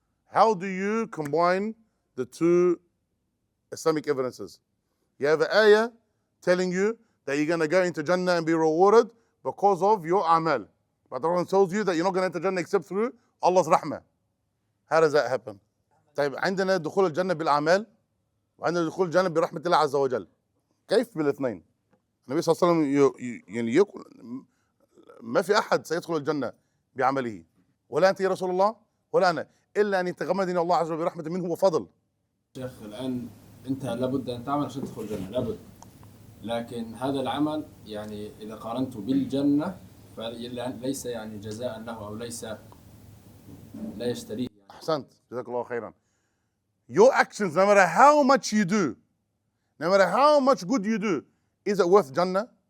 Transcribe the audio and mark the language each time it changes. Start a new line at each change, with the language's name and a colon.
English: How do you combine the two Islamic evidences? You have an ayah telling you that you're going to go into Jannah and be rewarded because of your a'mal. But the Quran tells you that you're not going to enter Jannah except through Allah's rahmah. How does that happen?
Arabic: طيب عندنا دخول الجنة بالأعمال وعندنا دخول الجنة برحمة الله عز وجل. كيف بالاثنين؟ النبي صلى الله عليه وسلم يعني يقول ما في أحد سيدخل الجنة بعمله، ولا أنت يا رسول الله ولا أنا، إلا أن يتغمدني الله عز وجل برحمة منه وفضل. شيخ الآن أنت لابد أن تعمل عشان تدخل الجنة، لابد، لكن هذا العمل يعني إذا قارنته بالجنة فليس يعني جزاء له، أو ليس لا يشتريه يعني. أحسنت، جزاك الله خيرا.
English: Your actions, no matter how much you do, no matter how much good you do, is it worth Jannah?